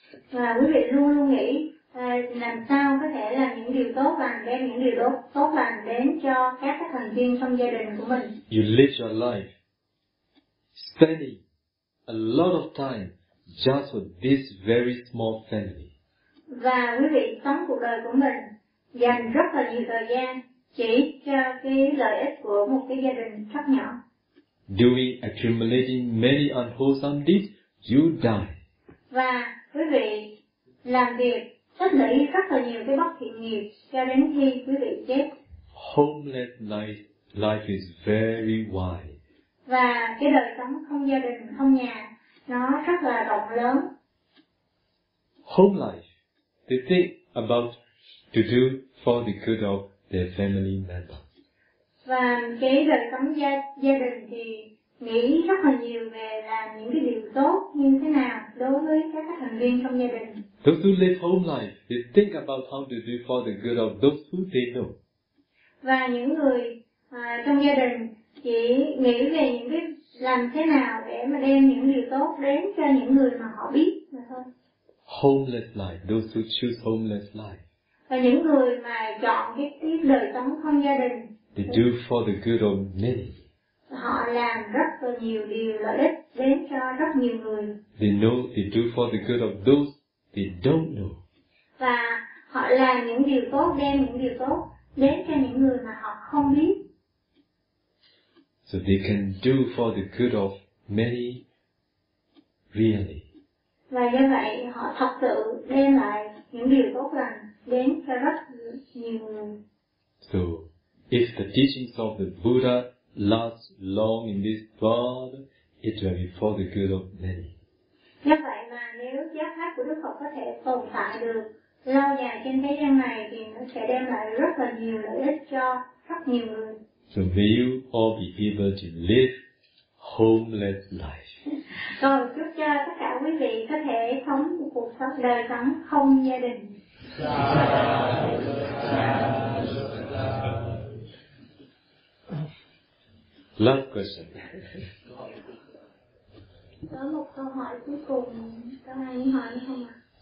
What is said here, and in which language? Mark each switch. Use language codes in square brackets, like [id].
[vi] Và quý vị luôn luôn nghĩ làm sao có thể làm những điều tốt lành, đem những điều tốt lành đến cho các thành viên trong gia đình của mình. [en] You live your life spending a lot of time just for this very small family. [vi] Và quý vị sống cuộc đời của mình dành rất là nhiều thời gian chỉ cho cái lợi ích của một cái gia đình rất nhỏ. [en] Doing accumulating many unwholesome deeds, you die. [vi] Và quý vị làm việc tích lũy rất là nhiều cái bất thiện nghiệp cho đến khi quý vị chết. [en] Homeless life is very wide. [vi] Và cái đời sống không gia đình không nhà nó rất là rộng lớn. [en] Home life, they think about to do for the good of their family member. [vi] Và cái đời sống gia đình thì nghĩ rất là nhiều về làm những cái điều tốt như thế nào đối với các thành viên trong gia đình. [en] Those who live home life, they think about how to do for the good of those who they know. [vi] Và những người trong gia đình chỉ nghĩ về những cái làm thế nào để mà đem những điều tốt đến cho những người mà họ biết mà thôi. [en] Homeless life, those who choose homeless life. [vi] Và những người mà chọn cái đời sống không gia đình, [en] they do for the good of many. [vi] Họ làm rất là nhiều điều lợi ích đến cho rất nhiều người. [en] They know they do for the good of those they don't know. [vi] Và họ làm những điều tốt, đem những điều tốt đến cho những người mà họ không biết. [en] So they can do for the good of many, really. [vi] Và do vậy họ thật sự đem lại những điều tốt lành đến cho rất nhiều người. [en] So if the teachings of the Buddha last long in this world, it will be for the good of many. [vi] Do vậy mà nếu giáo pháp của Đức Phật có thể tồn tại được lâu dài trên thế gian này thì nó sẽ đem lại rất là nhiều lợi ích cho rất nhiều người. [en] So may you all be able to live homeless life. [vi] Còn chúc cho tất cả quý vị có thể sống một cuộc sống đời sống không gia đình. [en] Last question. [vi] Có một câu hỏi cuối cùng, có ai hỏi không ạ?